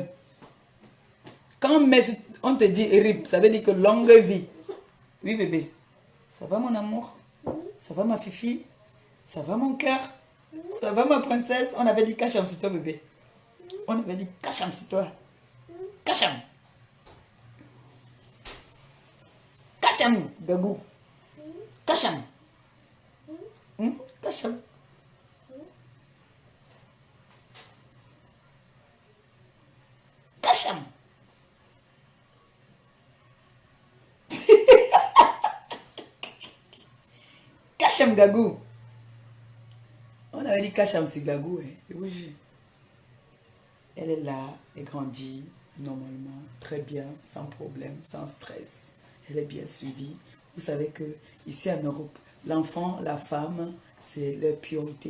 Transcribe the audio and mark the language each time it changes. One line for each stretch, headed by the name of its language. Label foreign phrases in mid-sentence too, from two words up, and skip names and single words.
French: Quand on te dit RIP, ça veut dire que longue vie. Oui, bébé. Ça va, mon amour? Ça va, ma fifi? Ça va, mon cœur? Ça va, ma princesse? On avait dit Kacham sur toi, bébé. On avait dit Kacham sur toi. Kacham. Kacham, Gabou. Kacham. Kacham. Kacham. Kacham, Gagou. On avait dit Kacham sur Gagou. Hein. Oui. Elle est là, elle grandit normalement, très bien, sans problème, sans stress. Elle est bien suivie. Vous savez que ici en Europe, l'enfant, la femme, c'est leur priorité.